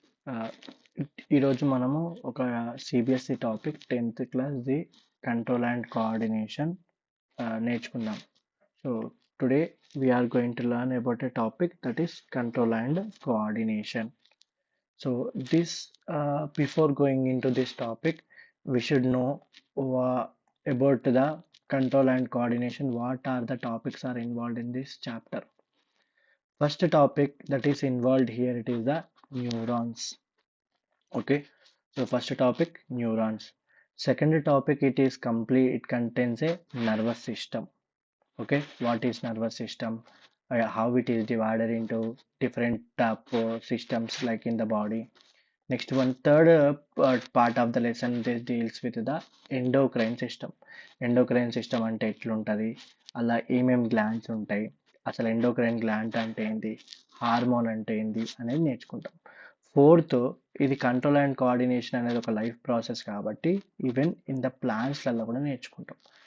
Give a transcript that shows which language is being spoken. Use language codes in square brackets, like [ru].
[te] ఆహ్, ఈరోజు మనము ఒక CBSE topic 10th class the control and coordination నేర్చుకుందాం. [en] So today we are going to learn about a topic that is control and coordination. So this before going into this topic, we should know about the control and coordination. What are the topics are involved in this chapter? First topic that is involved here, it is the neurons. Okay, so first topic neurons. Second topic, it is complete, it contains a nervous system. Okay, what is nervous system? How it is divided into different systems like in the body. Next one, third part of the lesson, this deals with the endocrine system. [te] Endocrine system అంటే ఎట్లుంటది, అలా ఏమేం glands ఉంటాయి, అసలు endocrine gland అంటే ఏంటి, hormone అంటే ఏంటి అనేది నేర్చుకుంటాం. ఫోర్త్, ఇది కంట్రోల్ అండ్ కోఆర్డినేషన్ అనేది ఒక లైఫ్ ప్రాసెస్ కాబట్టి ఈవెన్ ఇన్ ద ప్లాంట్స్లలో కూడా నేర్చుకుంటాం.